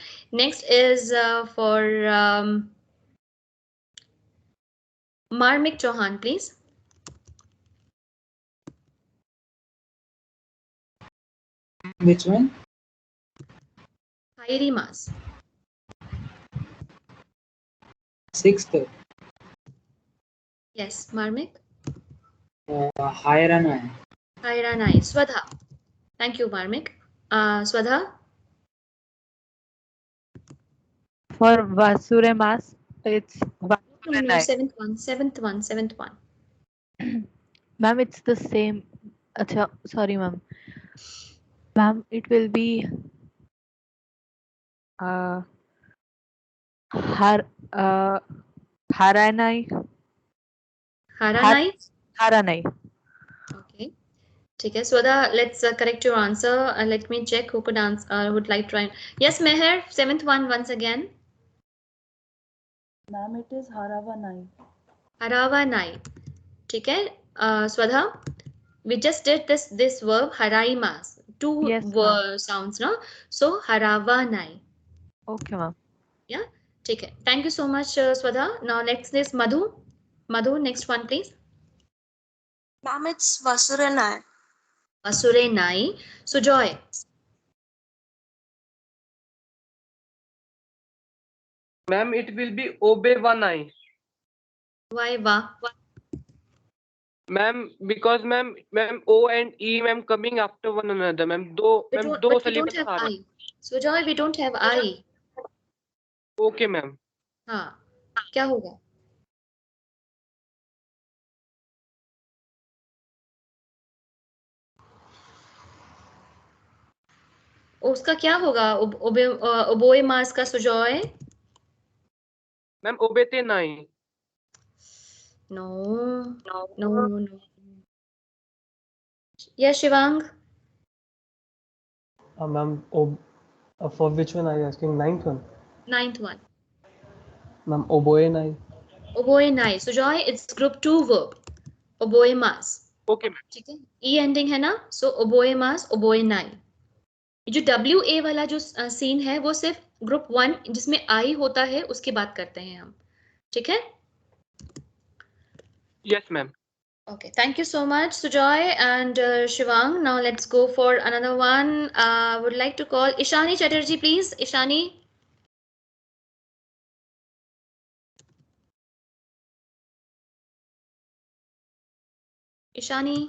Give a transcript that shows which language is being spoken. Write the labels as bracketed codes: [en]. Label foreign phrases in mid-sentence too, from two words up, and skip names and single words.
[en] Next is for Marmik Chauhan, please. Which one? Kairimas. Sixth. Yes, Marmik. Hairanai. Hairanai. Swadha. Thank you, Marmik. Swadha. For Vasuremas, it's No, Vasurenai. seventh one. Ma'am, it's the same. Acha, sorry, ma'am. Ma'am, it will be Haranai. Haranai. Haranai. Okay. Okay, Swadha, let's correct your answer. Let me check who could answer. Would like to try. Yes, Meher, seventh one once again. Ma'am, it is Haravanai. Haravanai. Okay. Swadha, we just did this verb haraimas. Two sounds, no? So haravanai. Okay, ma'am. Yeah. Take it. Thank you so much, Swadha. Now next is Madhu. Madhu, next one, please. Ma'am, it's Vasurenai. Vasurenai. So Joy. Ma'am, it will be Obevanai. Why va? Ma'am, because ma'am, O and E, ma'am, coming after one another, ma'am. Do But we don't have I. So Joy, we don't have I. Okay, ma'am. [hi] हाँ, क्या होगा? उसका क्या होगा? [ja] おぼえますか सुजॉय? [en] Ma'am, [ja] おべて ない. [en] No. Yes, Shivang. Ma'am, for which one are you asking? Ninth one? Ninth one. Ma'am, [ja] おぼえ ない. おぼえ ない. [en] Sujoy, it's group 2 verb. [ja] おぼえ ます. [en] Okay, ma'am. [hi] ठीक है? E ending है ना? [en] So [ja] おぼえ ます、おぼえ ない. [hi] जो WA वाला जो सीन है वो सिर्फ ग्रुप 1 जिसमें I होता है उसकी बात करते हैं हम. ठीक है? [en] Yes, ma'am. Okay, thank you so much, Sujoy and Shivang. Now let's go for another one. Would like to call Ishani Chatterjee, please. Ishani. Ishani.